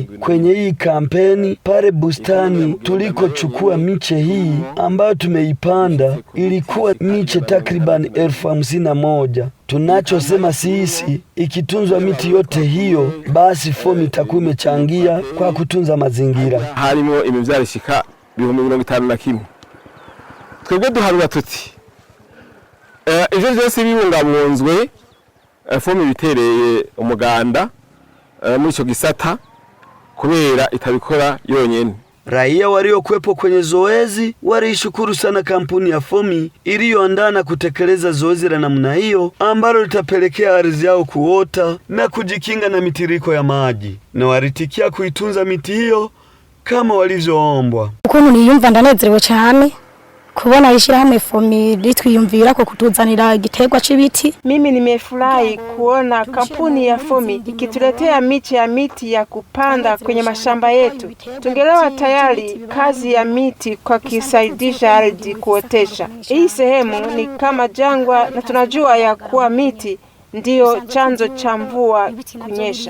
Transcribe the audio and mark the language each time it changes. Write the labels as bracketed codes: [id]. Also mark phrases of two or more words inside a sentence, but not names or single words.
[sw] Kwenye hii kampeni pale bustani tulikochukua miche hii ambayo tumeipanda ilikuwa miche takriban 51,000. Tunachosema sisi, ikitunzwa miti yote hiyo, basi FOMI itakuwa imechangia kwa kutunza mazingira. [rn] Harimo imivyarishika 51,000. Twebwe duharura tuti ivyo vyose bibungabunzwe, FOMI bitereye umuganda muri ico gisata kubera itabikora yonyene. [sw] Raia waliokuwepo kwenye zoezi walishukuru sana kampuni ya FOMI iliyoandaa na kutekeleza zoezi la namna hiyo ambalo litapelekea ardhi yao kuota na kujikinga na mitiriko ya maji, na walitikia kuitunza miti hiyo kama walivyoombwa. [rn] Ukuntu niyumva ndanezerewe cyane kubona ishirahamwe FOMI litwiyumvira ko kutuzanira igiterwa c'ibiti. [sw] Mimi nimefurahi kuona kampuni ya FOMI ikituletea miche ya miti ya kupanda kwenye mashamba yetu. Tungelewa tayari kazi ya miti kwa kisaidisha ardhi kuotesha. Hii sehemu ni kama jangwa na tunajua ya kuwa miti ndiyo chanzo cha mvua kunyesha.